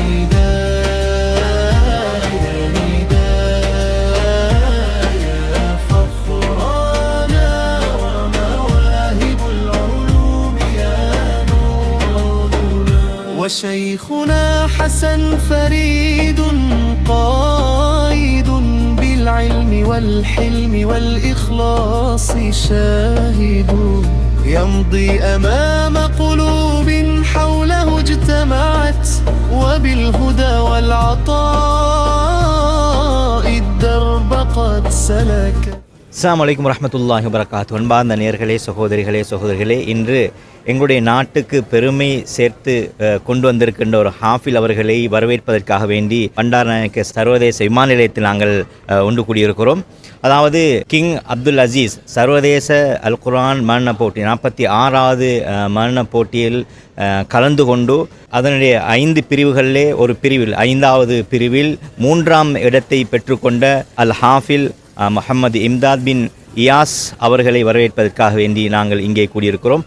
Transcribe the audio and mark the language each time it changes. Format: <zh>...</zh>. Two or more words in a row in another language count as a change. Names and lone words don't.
<ar>وشيخنا حسن فريد قائد بالعلم والحلم والإخلاص شاهد يمضي أمام قلوب حوله اجتمعت وبالهدى والعطاء الدرب قد سلك. السلام عليكم ورحمة الله وبركاته.</ar> <ta>அன்பார்ந்த நேயர்களே, சகோதரிகளே, இன்று எங்களுடைய நாட்டுக்கு பெருமை சேர்த்து கொண்டு வந்திருக்கின்ற ஒரு ஹாஃபில் அவர்களை வரவேற்பதற்காக வேண்டி பண்டாரநாயக்க சர்வதேச விமான நிலையத்தில் நாங்கள் ஒன்று கூடியிருக்கிறோம். அதாவது கிங் அப்துல் அசீஸ் சர்வதேச அல் குர்ஆன் மரண போட்டி 46வது மரண போட்டியில் கலந்து கொண்டு அதனுடைய 5 பிரிவுகளிலே ஒரு பிரிவில் 5வது பிரிவில் 3ஆம் இடத்தை பெற்றுக்கொண்ட அல் ஹாஃபில் முஹம்மது இம்தாத் பின் இயாஸ் அவர்களை வரவேற்பதற்காக வேண்டி நாங்கள் இங்கே கூடியிருக்கிறோம்.</ta>